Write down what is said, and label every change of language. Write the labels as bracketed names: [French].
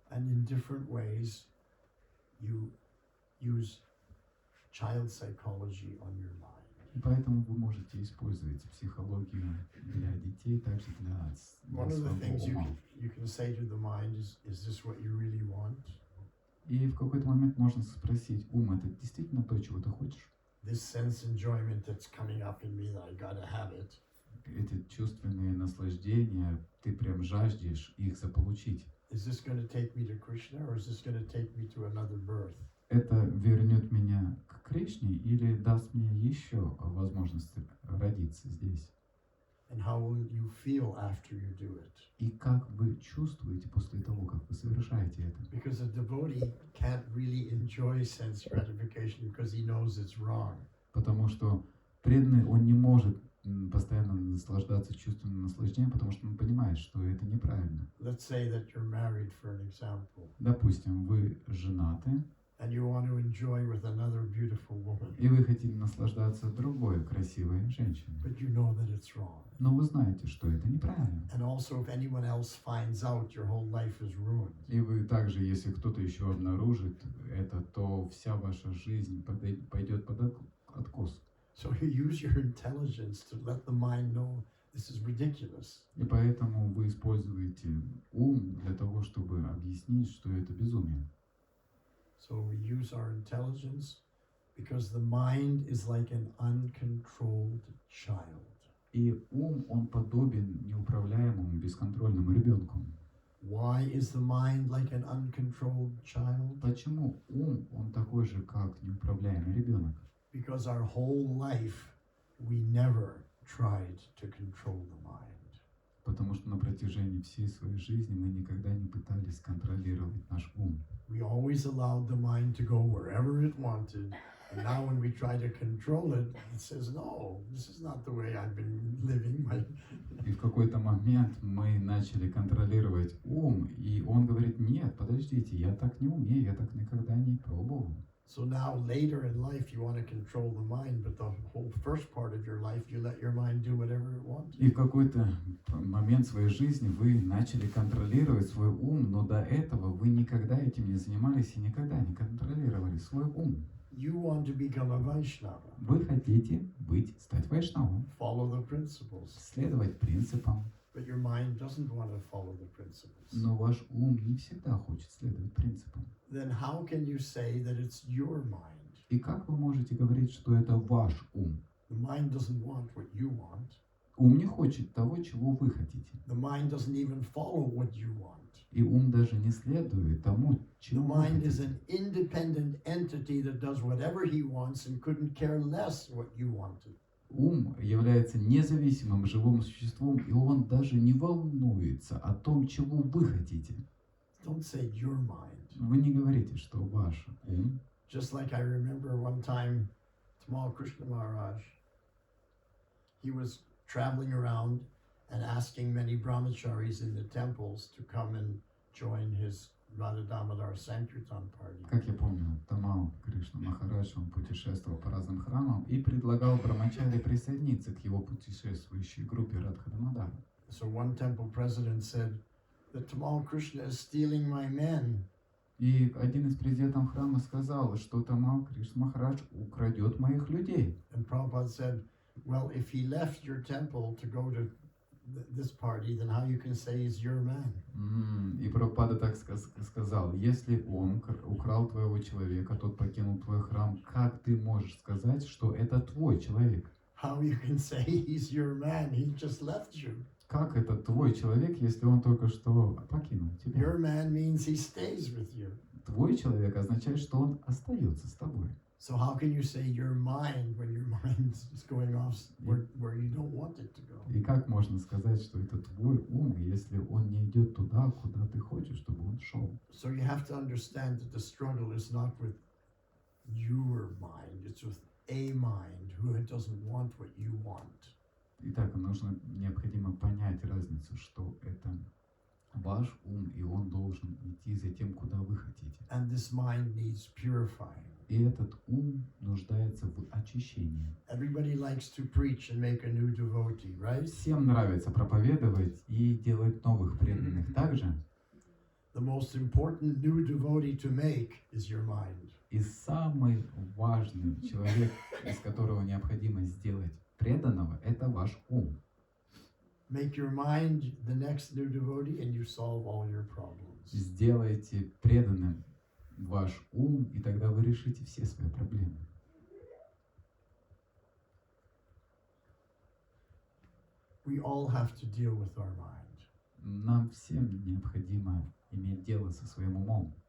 [English] And in different ways, you use child psychology on your mind. [Russian] И поэтому вы можете использовать психологию для детей, также для [English] One of the things [Russian] своего ума. [English] you can say to the mind is this what you really want? [Russian] И в какой-то момент можно спросить, ум, это действительно то, чего ты хочешь? [English] This sense enjoyment that's coming up in me that I gotta have it. [Russian] Эти чувственные наслаждения, ты прям жаждешь их заполучить. [English] Is this going to take me to Krishna or is this going to take me to another birth? [Russian] Это вернет меня к Кришне или даст мне еще возможность родиться здесь? [English] And how will you feel after you do it? [Russian] И как вы чувствуете после того, как вы совершаете это? [English] Because a devotee can't really enjoy sense gratification because he knows it's wrong. [Russian] Потому что преданный, он не может постоянно наслаждаться чувственным наслаждением, потому что он понимает, что это неправильно. [English] Let's say that you're married, for an example, [Russian] Допустим, вы женаты, [English] and you want to enjoy with another beautiful woman, [Russian] и вы хотите наслаждаться другой красивой женщиной. [English] but you know that it's wrong. [Russian] Но вы знаете, что это неправильно. [English] And also, if anyone else finds out, your whole life is ruined. [Russian] И вы также, если кто-то еще обнаружит это, то вся ваша жизнь пойдет под откос. [English] So you use your intelligence to let the mind know this is ridiculous. [Russian] И поэтому вы используете ум для того, чтобы объяснить, что это безумие. [English] So we use our intelligence because the mind is like an uncontrolled child. [Russian] И ум, он подобен неуправляемому, бесконтрольному ребенку. [English] Why is the mind like an uncontrolled child? [Russian] Почему ум, он такой же, как неуправляемый ребенок? [English] Because our whole life we never tried to control the mind. [Russian] Потому что на протяжении всей своей жизни мы никогда не пытались контролировать наш ум. [English] We always allowed the mind to go wherever it wanted. And now when we try to control it, it says, no, this is not the way I've been living. [Russian] И в какой-то момент мы начали контролировать ум, и он говорит, нет, подождите, я так не умею, я так никогда не пробовал. [English] So now later in life you want to control the mind, but the whole first part of your life you let your mind do whatever it wants. [Russian] И в какой-то момент своей жизни вы начали контролировать свой ум, но до этого вы никогда этим не занимались и никогда не контролировали свой ум. [English] You want to become a Vaishnava, [Russian] Вы хотите стать вайшнавом, [English] follow the principles, [Russian] следовать принципам, [English] but your mind doesn't want to follow the principles. [Russian] но ваш ум не всегда хочет следовать принципам. [English] Then how can you say that it's your mind? [Russian] И как вы можете говорить, что это ваш ум? [English] The mind doesn't want what you want. [Russian] Ум не хочет того, чего вы хотите. [English] The mind doesn't even follow what you want. [Russian] И ум даже не следует тому, [English] The [Russian] чего вы [English] mind is [Russian] хотите. [English] an independent entity that does whatever he wants and couldn't care less what you wanted. [Russian] Ум является независимым живым существом, и он даже не волнуется о том, чего вы хотите. [English] Don't say your mind. [Russian] Вы не говорите, что ваш ум. [English] Just like I remember one time, Tamal Krishna Maharaj, he was traveling around and asking many brahmacharis in the temples to come and join his Radha Damodar Sankirtan party. [Russian] Как я помню, Тамал Кришна Махарадж, он путешествовал по разным храмам и предлагал брамачаре присоединиться к его путешествующей группе Радхадамадара. [English] So one temple president said that Tamal Krishna is stealing my men. [Russian] И один из президентов храма сказал, что Тамал Кришна Махарадж украдет моих людей. [English] And Prabhupada said, well, if he left your temple to go to this party, then how you can say he's your man? [Russian] И Прабхупада так сказал, если он украл твоего человека, тот покинул твой храм, как ты можешь сказать, что это твой человек? [English] How you can say he's your man? He just left you. [Russian] Как это твой человек, если он только что покинул тебя? [English] Your man means he stays with you. [Russian] Твой человек означает, что он остается с тобой. [English] So how can you say your mind when your mind is going off where you don't want it to go? [Russian] И как можно сказать, что это твой ум, если он не идет туда, куда ты хочешь, чтобы он шел? [English] So you have to understand that the struggle is not with your mind, it's with a mind who doesn't want what you want. [Russian] Итак, необходимо понять разницу, что это ваш ум, и он должен идти за тем, куда вы хотите. [English] And this mind needs purifying. [Russian] И этот ум нуждается в очищении. [English] Everybody likes to preach and make a new devotee, right? [Russian] Всем нравится проповедовать и делать новых преданных. Также [English] The most important new devotee to make is your mind. [Russian] и самый важный человек, из которого необходимо сделать преданного, это ваш ум. [English] Make your mind the next new devotee and you solve all your problems. [Russian] Сделайте преданным ваш ум, и тогда вы решите все свои проблемы. [English] We all have to deal with our mind. [Russian] Нам всем необходимо иметь дело со своим умом.